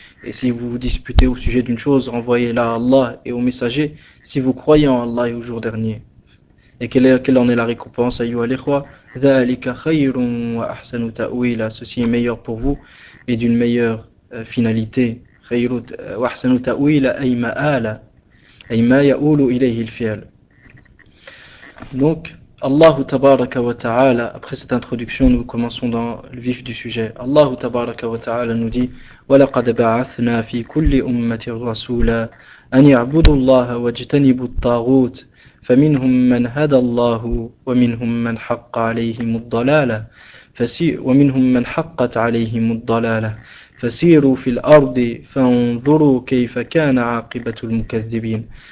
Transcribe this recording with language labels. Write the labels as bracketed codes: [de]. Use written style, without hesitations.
[fr] Et si vous vous disputez au sujet d'une chose, renvoyez-la à Allah et au messager si vous croyez en Allah et au jour dernier. Et quelle en est la récompense, ayyuha al-ikhwa? [ar] ذَلِكَ خَيْرٌ وَأَحْسَنُ تَأْوِيلًا. [fr] Ceci est meilleur pour vous et d'une meilleure finalité. [ar] خَيْرٌ وَأَحْسَنُ تَأْوِيلًا أي مآلا أي ما يؤول إليه الفعل. [fr] Donc, Allah tabaraka wa ta'ala, après cette introduction, nous commençons dans le vif du sujet. Allah tabaraka wa ta'ala nous dit [ar] وَلَقَدْ بَعَثْنَا فِي كُلِّ أُمَّةٍ رَسُولًا أَنْ يَعْبُدُوا اللَّهَ وَاجْتَنِبُوا الطَّاغُوتَ فمنهم من هدى الله ومنهم من حق عليهم الضلالة ومنهم من حقت عليهم الضلالة فسيروا في الأرض فانظروا كيف كان عاقبة المكذبين.